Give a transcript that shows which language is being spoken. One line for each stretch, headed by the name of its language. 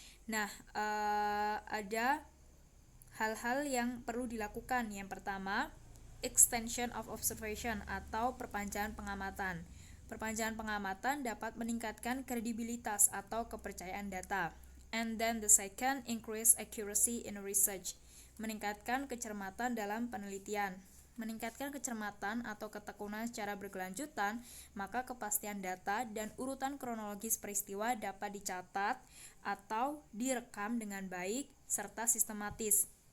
Indonesian: Nah, ada hal-hal yang perlu dilakukan. Yang pertama,
English: extension of observation
Indonesian: atau perpanjangan pengamatan. Perpanjangan pengamatan dapat meningkatkan kredibilitas atau kepercayaan data.
English: And then the second, increase accuracy in research.
Indonesian: Meningkatkan kecermatan dalam penelitian. Meningkatkan kecermatan atau ketekunan secara berkelanjutan, maka kepastian data dan urutan kronologis peristiwa dapat dicatat atau direkam dengan baik serta sistematis.